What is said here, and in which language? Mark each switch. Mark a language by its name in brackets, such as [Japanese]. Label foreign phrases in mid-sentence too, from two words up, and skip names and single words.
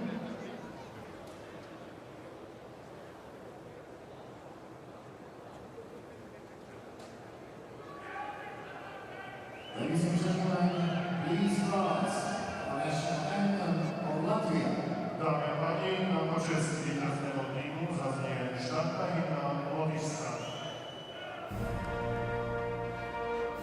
[English] Ladies and gentlemen, please rise for national anthem of Latvia. [Slovak] Dámy a páni, na počest víťazného tímu zaznie štátna hymna Lotyšska.